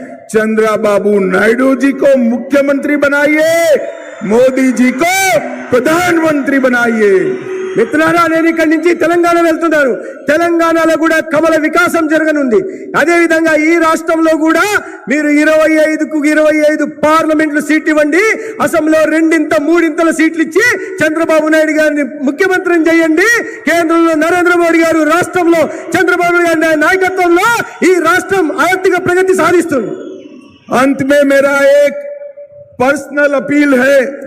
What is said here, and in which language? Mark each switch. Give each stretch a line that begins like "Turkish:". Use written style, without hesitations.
Hindi: चंद्रबाबू नायडू जी को मुख्यमंत्री बनाइए, मोदी जी को प्रधानमंत्री बनाइए.
Telugu: మిత్రులారా, నేను ఇక్కడి నుంచి తెలంగాణ వెళ్తున్నాను. తెలంగాణలో కూడా కమల వికాసం జరగనుంది. అదేవిధంగా ఈ రాష్ట్రంలో కూడా మీరు 25కు 25 పార్లమెంట్లు సీట్లు ఇవ్వండి, అసెంబ్లీలో 2-3 సీట్లు ఇచ్చి చంద్రబాబు నాయుడు గారిని ముఖ్యమంత్రిని చేయండి. కేంద్రంలో నరేంద్ర మోడీ గారు, రాష్ట్రంలో చంద్రబాబు నాయుడు గారి నాయకత్వంలో ఈ రాష్ట్రం ఆర్థిక ప్రగతి సాధిస్తుంది.
Hindi: अंत में मेरा एक पर्सनल अपील है.